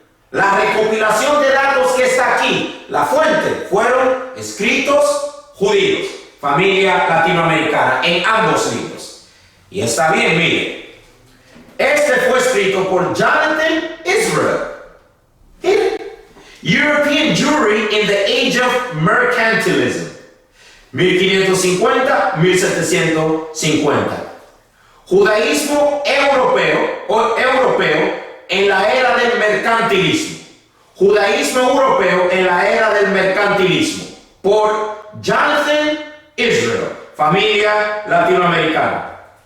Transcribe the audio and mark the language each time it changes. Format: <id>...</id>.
<es>La recopilación de datos que está aquí, la fuente, fueron escritos judíos, familia latinoamericana, en ambos libros. Y está bien, mire. Este fue escrito por Jonathan Israel.</es> <en>European Jewry in the Age of Mercantilism. 1550-1750.</en> <es>Judaísmo europeo en la era del mercantilismo. Judaísmo europeo en la era del mercantilismo. Por Jonathan Israel, familia latinoamericana.</es>